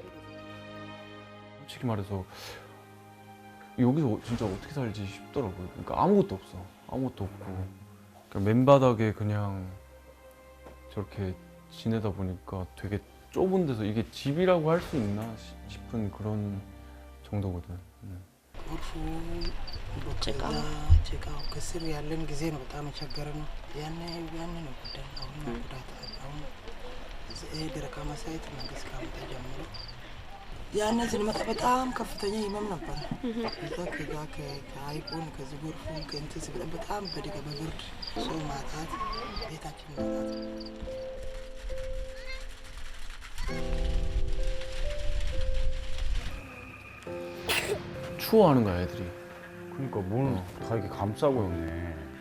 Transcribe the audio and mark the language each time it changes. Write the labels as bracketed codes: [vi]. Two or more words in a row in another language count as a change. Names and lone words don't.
[ko] 솔직히 말해서 여기서 진짜 어떻게 살지 싶더라고요. 그러니까 아무것도 없어. 아무것도 없고 그러니까 맨바닥에 그냥 저렇게 지내다 보니까 되게 좁은 데서 이게 집이라고 할 수 있나 싶은 그런 정도거든. [am] ጎርፉ ጭቃው ከስር ያለን ጊዜ ነው በጣም የቸገረን። ያኔ ነው ጉዳይ። አሁን ነው ጉዳት። አሁን ይሄ ደረቃ ማሳየት መንግስት ካመጣ ጀምሮ ያኔ ስንመጣ በጣም ከፍተኛ ህመም ነበር። ከዛ ከሀይቁን ከዚህ ጎርፉን ከእንትን ሲብለን በጣም በብርድ ሰው ማጣት ቤታችን ማጣት [ko] 추워하는 거야 애들이. 그러니까 뭘 다 이렇게 감싸고 있네.